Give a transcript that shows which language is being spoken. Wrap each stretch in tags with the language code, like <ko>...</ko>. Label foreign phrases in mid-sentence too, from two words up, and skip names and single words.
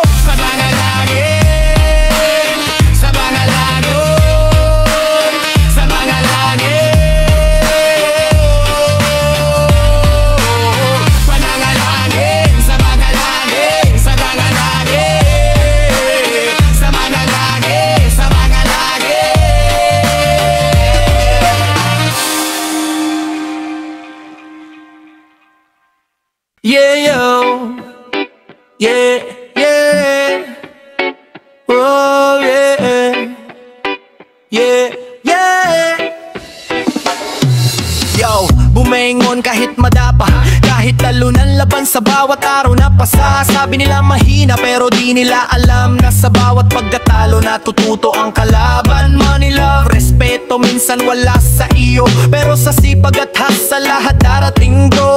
<tl>Sa panalangin, sa panalangin, sa panalangin, panalangin, sa panalangin, sa panalangin, sa panalangin, sa panalangin. Yeah, yo. Yeah, yeah. Oh, yeah. Yeah, yeah. Yo, bumengon kahit madapa, kahit talunan laban sa bawat araw na pasa. Sabi nila mahina pero di nila alam na sa bawat pagkatalo natututo ang kalaban.</tl> <en>Money, love,</en> <tl>respeto minsan wala sa iyo, pero sa sipag at hustle lahat darating bro.</tl>